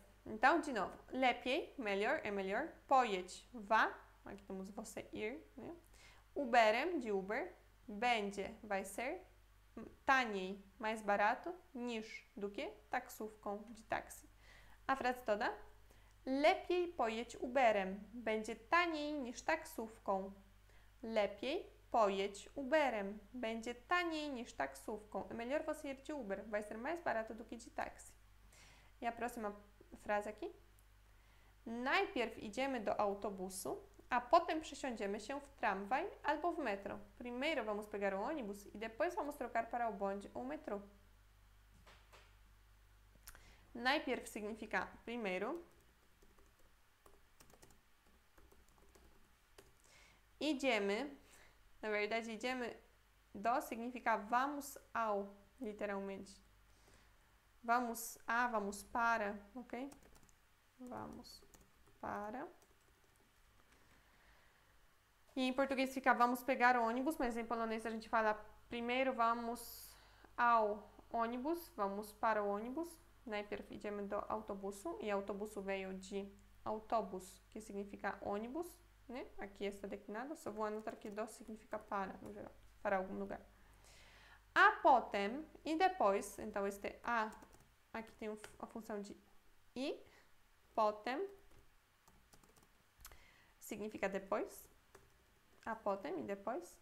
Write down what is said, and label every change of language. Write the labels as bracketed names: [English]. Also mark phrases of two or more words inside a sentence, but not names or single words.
[Portuguese] Então, de novo. Lepiej, melhor, é melhor. Pojedź, vá. Aqui temos você ir, né? Uberem, de Uber. Będzie, vai ser. Taniej, mais barato. Niż, do que. Taksówką, de táxi. A frase toda. [Polish] Lepiej pojedź Uberem. Będzie taniej niż taksówką. Lepiej pojedź Uberem. Będzie taniej niż taksówką. [Portuguese] É melhor você ir de Uber. Vai ser mais barato do que de táxi. E a próxima frase aqui. [Polish] Najpierw idziemy do autobusu, a potem przesiądziemy się w tramwaj albo w metro. [Portuguese] Primeiro vamos pegar o ônibus e depois vamos trocar para o bonde ou metrô. Najpierw significa primeiro. Idziemy, na verdade, [Polish] idziemy do [Portuguese] significa vamos ao, literalmente. Vamos a, vamos para, ok? Vamos para. E em português fica vamos pegar o ônibus, mas em polonês a gente fala primeiro vamos ao ônibus, vamos para o ônibus. [Polish] Najpierw idziemy do autobusu [Portuguese] e autobusu veio de autobus, que significa ônibus, né? Aqui está declinado, só vou anotar que do significa para, no geral, para algum lugar. [Polish] A potem [Portuguese] e depois, então este a, aqui tem a função de e, potem significa depois, [Polish] a potem [Portuguese] e depois.